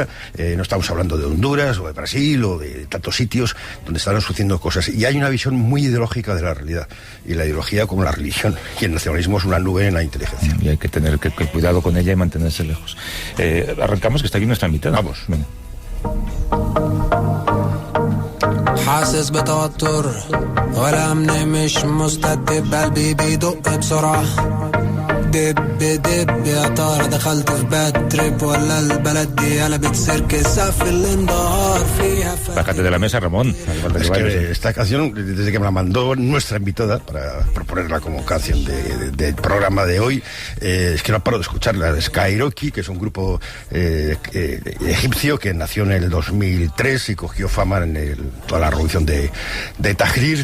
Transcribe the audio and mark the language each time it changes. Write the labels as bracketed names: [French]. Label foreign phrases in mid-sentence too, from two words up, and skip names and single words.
[Spanish] No estamos hablando de Honduras o de Brasil o de tantos sitios donde están sucediendo cosas. Y hay una visión muy ideológica de la realidad. Y la ideología como la religión. Y el nacionalismo es una nube en la inteligencia. Y hay que tener que cuidado con ella y mantenerse lejos. Arrancamos, que está aquí nuestra invitada. Vamos. Venga. [Arabic] حاسس بتوتر ولا امني مش مستتب قلبي بيدق بسرعة دب دب يا ترى دخلت في [English] bad trip [Arabic] ولا البلد دي قلبت سيركس في الانبهار فيها [Spanish] Bájate de la mesa, Ramón. Es que esta canción, desde que me la mandó nuestra invitada para proponerla como canción del programa de hoy, es que no paro de escucharla. Skyrocky, que es un grupo egipcio que nació en el 2003 y cogió fama en toda la revolución de Tahrir.